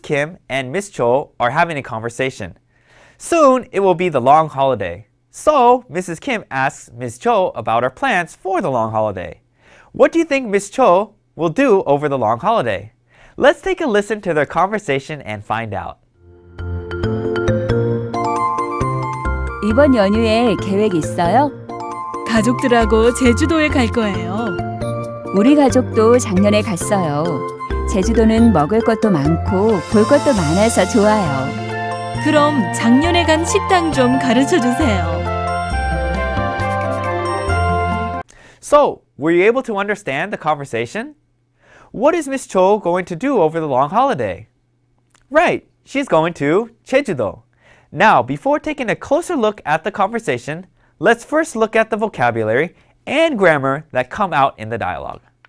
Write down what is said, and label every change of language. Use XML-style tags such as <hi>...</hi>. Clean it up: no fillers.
<en>Kim and Miss Cho are having a conversation. Soon, it will be the long holiday. So, Mrs. Kim asks Ms. Cho about her plans for the long holiday. What do you think Ms. Cho will do over the long holiday? Let's take a listen to their conversation and find out.</en> <ko>이번 연휴에 계획 있어요? 가족들하고 제주도에 갈 거예요. 우리 가족도 작년에 갔어요. 제주도는 먹을 것도 많고 볼 것도 많아서 좋아요. 그럼 작년에 간 식당 좀 가르쳐 주세요.</ko> <en>So, were you able to understand the conversation? What is Miss Cho going to do over the long holiday? Right, she's going to Jejudo. Now, before taking a closer look at the conversation, let's first look at the vocabulary and grammar that come out in the dialogue.</en>